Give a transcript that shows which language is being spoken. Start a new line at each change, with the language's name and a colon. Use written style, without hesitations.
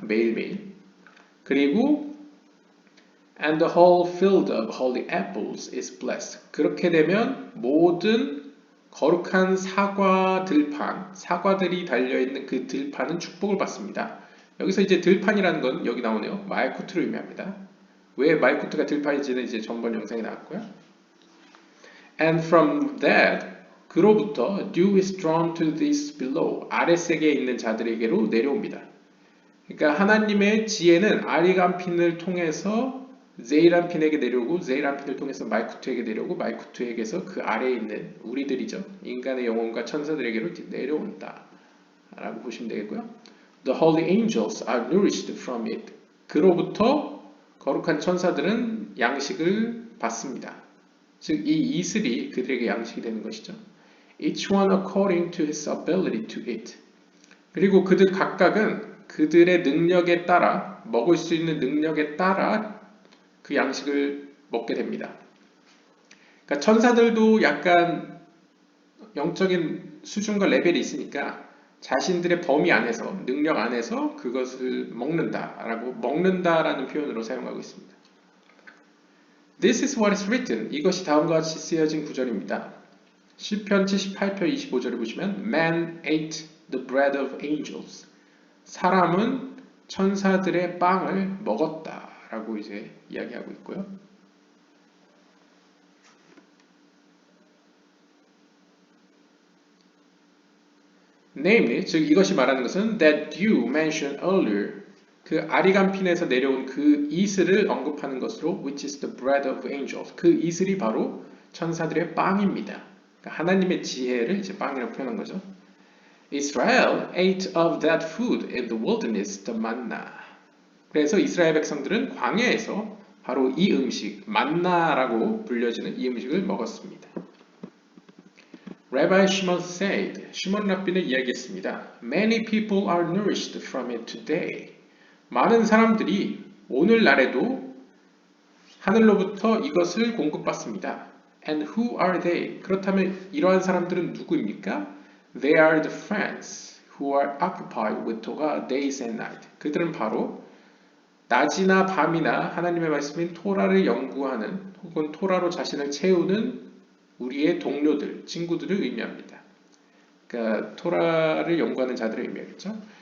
Korean: 매일매일. 그리고
English: And the whole field of holy apples is blessed.
Korean: 그렇게 되면 모든 거룩한 사과 들판, 사과들이 달려있는 그 들판은 축복을 받습니다. 여기서 이제 들판이라는 건 여기 나오네요. 말쿠트를 의미합니다. 왜 말쿠트가 들판인지는 이제 전번 영상에 나왔고요.
English: And from that,
Korean: 그로부터
English: dew is drawn to this below.
Korean: 아랫세계에 있는 자들에게로 내려옵니다. 그러니까 하나님의 지혜는 아리간핀을 통해서 제이란핀에게 내려오고 제이란핀을 통해서 말쿠트에게 내려오고 말쿠트에게서 그 아래에 있는 우리들이죠. 인간의 영혼과 천사들에게로 내려온다 라고 보시면 되겠고요.
English: The holy angels are nourished from it.
Korean: 그로부터 거룩한 천사들은 양식을 받습니다. 즉 이 이슬이 그들에게 양식이 되는 것이죠.
English: Each one according to his ability to eat.
Korean: 그리고 그들 각각은 그들의 능력에 따라, 먹을 수 있는 능력에 따라 그 양식을 먹게 됩니다. 그러니까 천사들도 약간 영적인 수준과 레벨이 있으니까 자신들의 범위 안에서, 능력 안에서 그것을 먹는다라는 표현으로 사용하고 있습니다.
English: This is what is written.
Korean: 이것이 다음과 같이 쓰여진 구절입니다. 시편 78편 25절을 보시면
English: Man ate the bread of angels.
Korean: 사람은 천사들의 빵을 먹었다 라고 이제 이야기하고 있고요.
English: Namely,
Korean: 즉 이것이 말하는 것은
English: that dew mentioned earlier,
Korean: 그 아리간핀에서 내려온 그 이슬을 언급하는 것으로
English: which is the bread of angels.
Korean: 그 이슬이 바로 천사들의 빵입니다. 그러니까 하나님의 지혜를 이제 빵이라고 표현한 거죠.
English: Israel ate of that food in the wilderness, the manna.
Korean: 그래서 이스라엘 백성들은 광야에서 바로 이 음식, 만나라고 불려지는 이 음식을 먹었습니다.
English: Rabbi Shimon said,
Korean: 시몬 랍비는 이야기했습니다.
English: Many people are nourished from it today.
Korean: 많은 사람들이 오늘날에도 하늘로부터 이것을 공급받습니다.
English: And who are they?
Korean: 그렇다면 이러한 사람들은 누구입니까?
English: They are the friends who are occupied with Torah days and night.
Korean: 그들은 바로 낮이나 밤이나 하나님의 말씀인 토라를 연구하는 혹은 토라로 자신을 채우는 우리의 동료들, 친구들을 의미합니다. 그러니까 토라를 연구하는 자들을 의미하겠죠.